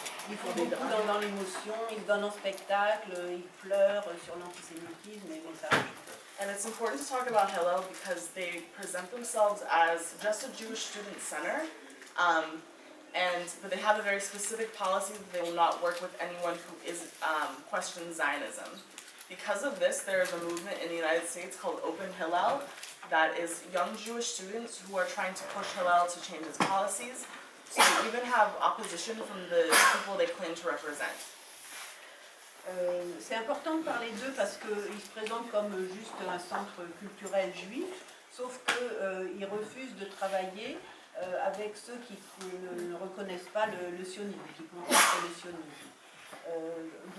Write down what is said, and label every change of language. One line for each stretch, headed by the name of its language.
French: ils font beaucoup dans l'émotion, ils donnent en spectacle, ils pleurent sur l'antisémitisme, mais ça.
English: and it's important to talk about Hillel because they present themselves as just a Jewish student center, but they have a very specific policy that they will not work with anyone who is questions Zionism. Because of this, there is a movement in the United States called Open Hillel that is young Jewish students who are trying to push Hillel to change its policies. So they even have opposition from the people they claim to represent.
French: C'est important de parler d'eux parce qu'ils se présentent comme juste un centre culturel juif, sauf qu'ils refusent de travailler avec ceux qui ne reconnaissent pas le sionisme, qui contestent le sionisme.